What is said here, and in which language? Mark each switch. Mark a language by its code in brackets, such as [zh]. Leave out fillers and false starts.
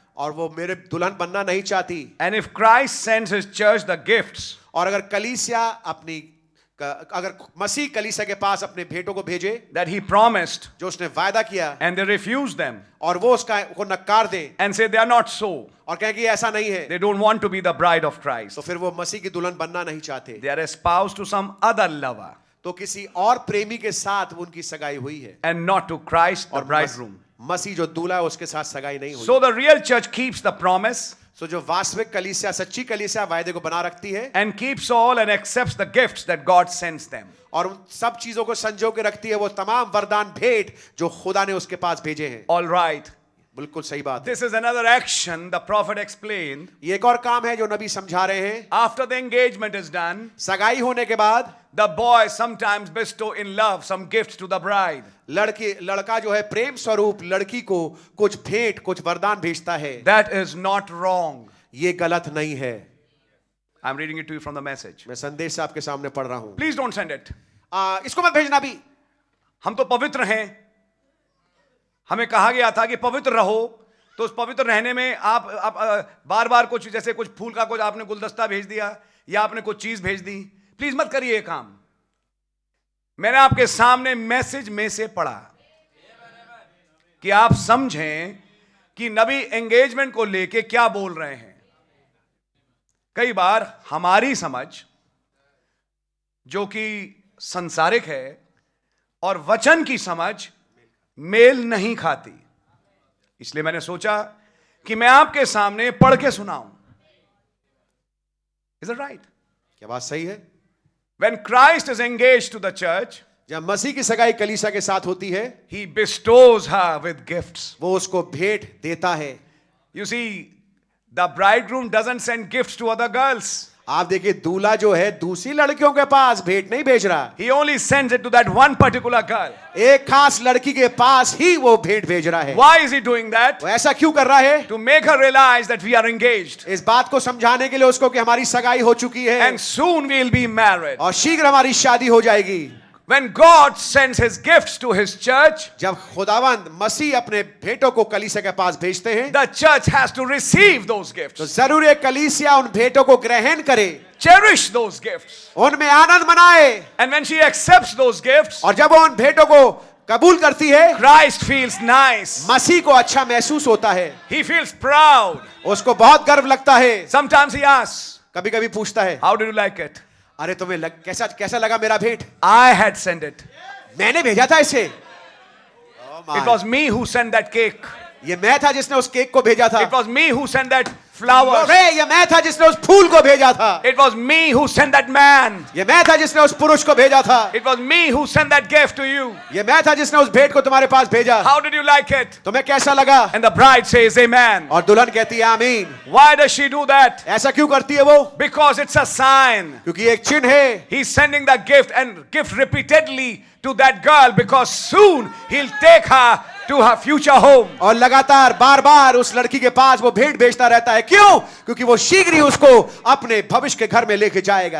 [hi] और वो मेरे दुल्हन बनना नहीं चाहती। [en] And if Christ sends his church the gifts, [hi] और अगर कलीसिया अगर मसीह कलीसिया के पास अपने भेंटों को भेजे [en] that he promised, [hi] जो उसने वायदा किया [en] and they refuse them [hi] और वो को नकार दे [en] and say they are not so, [hi] और कहें कि ऐसा नहीं है, [en] they don't want to be the bride of Christ, [hi] तो फिर वो मसीह की दुल्हन बनना नहीं चाहते। [en] they are espoused to some other lover [hi] तो किसी और प्रेमी के साथ उनकी सगाई हुई है [en] and not to Christ the [hi] और [en] bridegroom. [hi] मसीह जो दूल्हा है उसके साथ सगाई नहीं हुई। [en] So the real church keeps the promise [hi] सो जो वास्तविक कलीसिया सच्ची कलीसिया वायदे को बना रखती है [en] and keeps all and accepts the gifts that God sends them. [hi] और उन सब चीजों को संजो के रखती है वो तमाम वरदान भेंट जो खुदा ने उसके पास भेजे हैं। [en] All right. [hi] बिल्कुल सही बात है। [en] This is another action the prophet explained. [hi] ये एक और काम है जो नबी समझा रहे हैं। [en] After the engagement is done, [hi] सगाई होने के बाद [en] the boy sometimes bestow in love some gifts to the bride. [hi] लड़का जो है प्रेम स्वरूप लड़की को कुछ भेंट कुछ वरदान भेजता है। [en] That is not wrong. [hi] ये गलत नहीं है। [en] I'm reading it to you from the message. [hi] मैं संदेश आपके सामने पढ़ रहा हूं। [en] Please don't send it. [hi] इसको मत भेजना भी। हम तो पवित्र हैं, हमें कहा गया था कि पवित्र रहो, तो उस पवित्र रहने में आप बार बार कुछ जैसे कुछ फूल का कुछ आपने गुलदस्ता भेज दिया या आपने कुछ चीज भेज दी। प्लीज मत करिए ये काम। मैंने आपके सामने मैसेज में से पढ़ा कि आप समझें कि नबी एंगेजमेंट को लेके क्या बोल रहे हैं। कई बार हमारी समझ जो कि संसारिक है और वचन की समझ मेल नहीं खाती, इसलिए मैंने सोचा कि मैं आपके सामने पढ़ के सुनाऊं। [en] Is it right? [hi] क्या बात सही है? [en] When Christ is engaged to the church, [hi] जब मसीह की सगाई कलीसिया के साथ होती है, [en] he bestows her with gifts. [hi] वो उसको भेंट देता है। [en] You see, the bridegroom doesn't send gifts to other girls. [hi] आप देखिए दूल्हा जो है दूसरी लड़कियों के पास भेंट नहीं भेज रहा, [en] He only sends it to that one particular girl. [hi] एक खास लड़की के पास ही वो भेंट भेज रहा है। [en] Why is he doing that? [hi] वो ऐसा क्यों कर रहा है? [en] To make her realize that we are engaged. [hi] इस बात को समझाने के लिए उसको कि हमारी सगाई हो चुकी है [en] And soon we'll be married. [hi] और शीघ्र हमारी शादी हो जाएगी। [en] When God sends his gifts to his church, [hi] जब खुदावंद मसीह अपने भेंटों को कलीसिया के पास भेजते हैं, [en] the church has to receive those [hi] तो [en] gifts. [hi] जरूर है कलीसिया उन भेंटों को ग्रहण करे, [en] Cherish those gifts. [hi] उनमें आनंद मनाए, [en] And when she accepts those gifts, [hi] और जब वो उन भेंटों को कबूल करती है, [en] Christ feels nice. [hi] मसीह को अच्छा महसूस होता है, [en] He feels proud. [hi] उसको बहुत गर्व लगता है। [en] Sometimes he asks, [hi] कभी कभी पूछता है, [en] how did you like it? [hi] अरे तुम्हें कैसा लगा मेरा भेंट? [en] I had sent it. [hi] मैंने भेजा था इसे। [en] It was me who sent that cake. [hi] ये मैं था जिसने उस केक को भेजा था। [en] It was me who sent that flowers. [hi] अरे ये मैं था जिसने उस फूल को भेजा था। [en] It was me who sent that man. [hi] ये मैं था जिसने उस पुरुष को भेजा था। [en] It was me who sent that gift to you. [hi] ये मैं था जिसने उस भेंट को तुम्हारे पास भेजा। [en] How did you like it? [hi] तुम्हें कैसा लगा? [en] And the bride says amen. [hi] और दुल्हन कहती है आमीन। [en] Why does she do that? [hi] ऐसा क्यों करती है वो? [en] Because it's a sign. [hi] क्योंकि एक चिन्ह है। [en] He's sending the gift and gift repeatedly to that girl because soon he'll take her to her future home. [hi] और लगातार बार-बार उस लड़की के पास वो भेंट भेजता रहता है। क्यों? क्योंकि वो शीघ्र ही उसको अपने भविष्य के घर में लेके जाएगा।